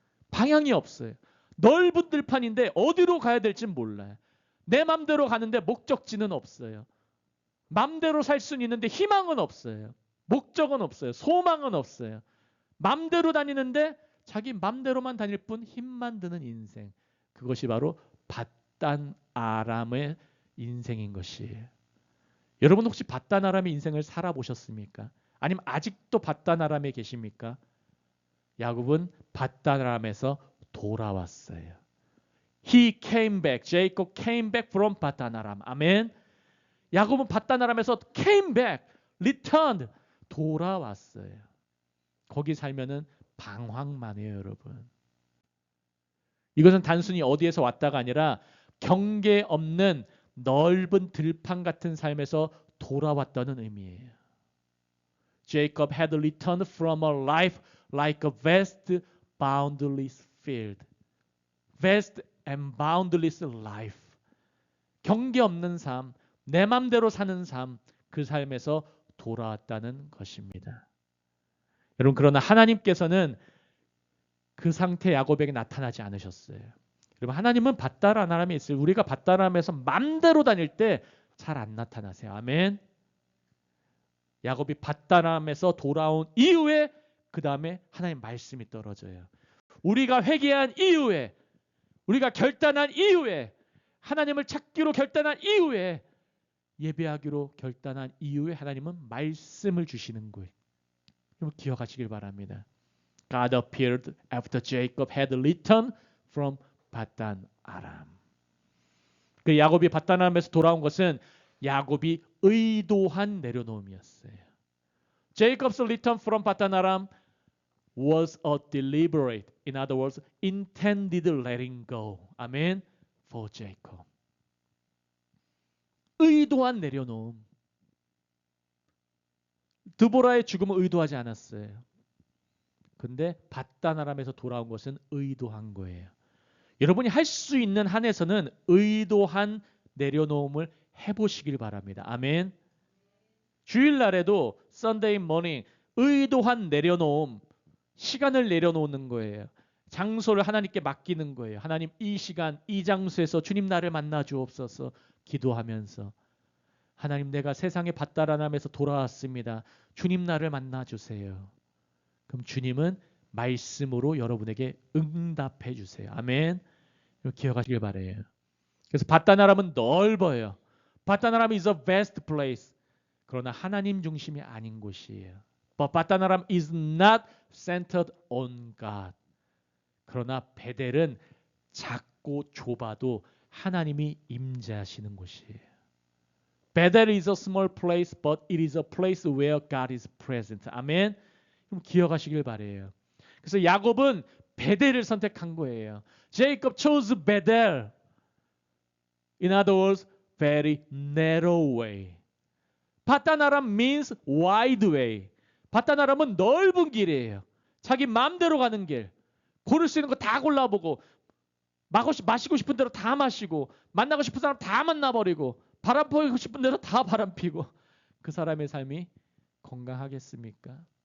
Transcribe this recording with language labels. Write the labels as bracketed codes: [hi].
[ko] 방향이 없어요. 넓은 들판인데 어디로 가야 될지 몰라요. 내 맘대로 가는데 목적지는 없어요. 맘대로 살 수는 있는데 희망은 없어요. 목적은 없어요. 소망은 없어요. 맘대로 다니는데 자기 맘대로만 다닐 뿐 힘만 드는 인생. 그것이 바로 밧단 아람의 인생인 것이에요. 여러분 혹시 밧단 아람의 인생을 살아보셨습니까? 아니면 아직도 밧단 아람에 계십니까? 야곱은 밧단 아람에서 돌아왔어요. [en] He came back. Jacob came back from 밧단 아람. [ko] 아멘. 야곱은 밧단 아람에서 [en] came back, returned, [ko] 돌아왔어요. 거기 살면은 방황만 해요, 여러분. 이것은 단순히 어디에서 왔다가 아니라 경계 없는 넓은 들판 같은 삶에서 돌아왔다는 의미예요. [en] Jacob had returned from a life like a vast, boundless field. Vast and boundless life. [ko] 경계 없는 삶, 내 맘대로 사는 삶, 그 삶에서 돌아왔다는 것입니다. 여러분, 그러나 하나님께서는 그 상태 야곱에게 나타나지 않으셨어요. 여러분, 하나님은 밧단 아람에 있어요. 우리가 밧단 아람에서 맘대로 다닐 때 잘 안 나타나세요. 아멘. 야곱이 밧단 아람에서 돌아온 이후에 그 다음에 하나님 말씀이 떨어져요. 우리가 회개한 이후에, 우리가 결단한 이후에, 하나님을 찾기로 결단한 이후에, 예배하기로 결단한 이후에 하나님은 말씀을 주시는 거예요. 여러분 기억하시길 바랍니다. [en] God appeared after Jacob had returned from 밧단 아람. [ko] 그 야곱이 밧단 아람에서 돌아온 것은 야곱이 의도한 내려놓음이었어요. [en] Jacob's return from 밧단 아람 was a deliberate, in other words, intended letting go. 아멘. For Jacob. [ko] 의도한 내려놓음. 드보라의 죽음을 의도하지 않았어요. 근데 밧단 아람에서 돌아온 것은 의도한 거예요. 여러분이 할 수 있는 한에서는 의도한 내려놓음을 해보시길 바랍니다. 아멘. 주일날에도 [en] Sunday morning [ko] 의도한 내려놓음, 시간을 내려놓는 거예요. 장소를 하나님께 맡기는 거예요. 하나님 이 시간, 이 장소에서 주님 나를 만나 주옵소서 기도하면서 하나님 내가 세상의 밧단 아람에서 돌아왔습니다. 주님 나를 만나 주세요. 그럼 주님은 말씀으로 여러분에게 응답해 주세요. 아멘. 기억하시길 바래요. 그래서 밧단 아람은 넓어요. [en] 밧단 아람 is a vast place. [ko] 그러나 하나님 중심이 아닌 곳이에요. [en] But 밧단 아람 is not centered on God. [ko] 그러나 베델은 작고 좁아도 하나님이 임재하시는 곳이에요. [en] 베델 is a small place, but it is a place where God is present. [ko] 아멘. 그럼 기억하시길 바래요. 그래서 야곱은 베델을 선택한 거예요. [en] Jacob chose Bethel. In other words, very narrow way. 바다나람 means wide way. [ko] 바다나람은 넓은 길이에요. 자기 마음대로 가는 길. 고를 수 있는 거 다 골라보고 마시고 싶은 대로 다 마시고 만나고 싶은 사람 다 만나버리고 바람 피고 싶은 대로 다 바람 피고 그 사람의 삶이 건강하겠습니까?